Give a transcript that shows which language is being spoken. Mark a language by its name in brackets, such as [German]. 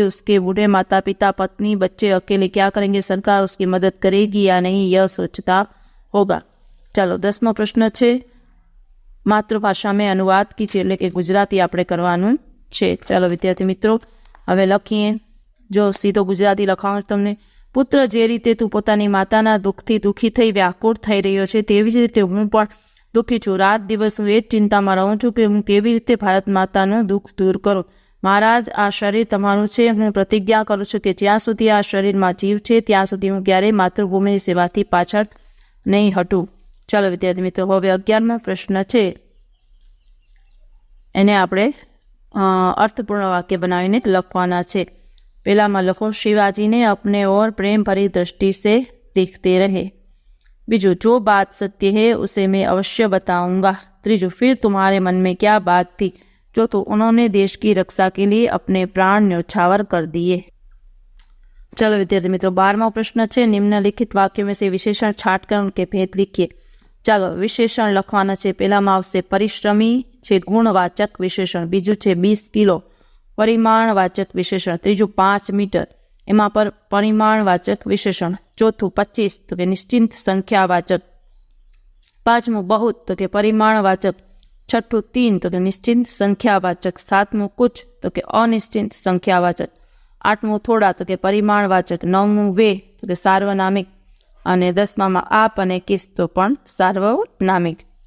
[Hindi] उसके बूढ़े माता पिता, पत्नी, बच्चे अकेले क्या करेंगे, सरकार उसकी मदद करेगी या नहीं, यह सोचता होगा। चलो 10मो प्रश्न है, मातृभाषा में अनुवाद कीजिए, [Gujarati] એટલે કે ગુજરાતી આપણે કરવાનું છે। ચાલો વિદ્યાર્થી મિત્રો હવે લખીએ। જો સીધો ગુજરાતી લખાવું તમને। પુત્ર, જે રીતે તું પોતાની માતાના દુઃખથી દુઃખી થઈ વ્યાકુળ થઈ રહ્યો છે, તેવી જ રીતે હું પણ દુઃખી છું। રાત દિવસ હું એ જ ચિંતામાં રહું છું કે હું કેવી રીતે ભારત માતાનું દુઃખ દૂર કરું। મહારાજ, આ શરીર તમારું છે। હું પ્રતિજ્ઞા કરું છું કે જ્યાં સુધી આ શરીરમાં જીવ છે ત્યાં સુધી હું ક્યારેય માતૃભૂમિની સેવાથી પાછળ નહીં હટું। ચાલો વિદ્યાર્થી મિત્રો હવે 11મો પ્રશ્ન છે, એને આપણે અર્થપૂર્ણ વાક્ય બનાવીને લખવાના છે। પહેલામાં લખો, [Hindi] शिवाजीને अपने और प्रेम भरी दृष्टि से देखते रहे। बीजू, जो बात सत्य है उसे मैं अवश्य बताऊंगा। त्रीजू, फिर तुम्हारे मन में क्या बात थी। चौथो, उन्होंने देश की रक्षा के लिए अपने प्राण न्यौछावर कर दिए। चलो विद्यार्थी मित्रों 12मो प्रश्न है, निम्नलिखित वाक्य में से विशेषण छाट कर उनके भेद लिखिए। [Gujarati] ચાલો વિશેષણ લખવાના છે। પહેલામાં આવશે પરિશ્રમી છે ગુણવાચક વિશેષણ, બીજું છે 20 કિલો પરિમાણવાચક વિશેષણ, ત્રીજું 5 મીટર એમાં પર પરિમાણવાચક વિશેષણ, ચોથું 25 તો કે નિશ્ચિત સંખ્યાવાચક, પાંચમું બહુત તો કે પરિમાણવાચક, છઠ્ઠું 3 તો કે નિશ્ચિત સંખ્યાવાચક, સાતમું કુછ તો કે અનિશ્ચિત સંખ્યાવાચક, આઠમું થોડા તો કે પરિમાણવાચક, નવમું વે તો કે સાર્વનામિક અને 10મામાં આપ અને કિસ તો પણ સાર્વનામિક।